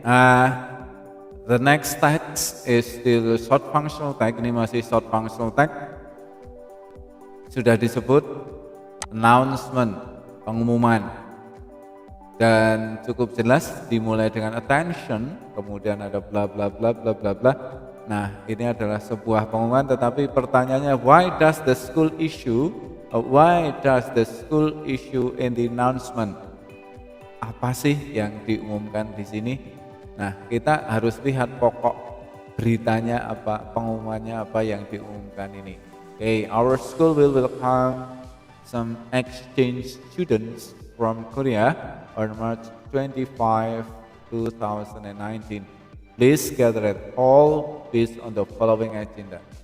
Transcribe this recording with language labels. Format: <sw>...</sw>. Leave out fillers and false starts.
<en>The next text is still short functional tag.</en> <id>Ini masih short functional tag. Sudah disebut announcement, pengumuman, dan cukup jelas dimulai dengan attention, kemudian ada bla bla bla bla bla bla. Nah, ini adalah sebuah pengumuman, tetapi pertanyaannya</id> <en>why does the school issue in the announcement?</en> <id>Apa sih yang diumumkan di sini? Nah, kita harus lihat pokok beritanya apa, pengumumannya apa yang diumumkan ini.</id> <en>Okay, our school will welcome some exchange students from Korea on March 25, 2019. Please gather at all based on the following agenda.</en>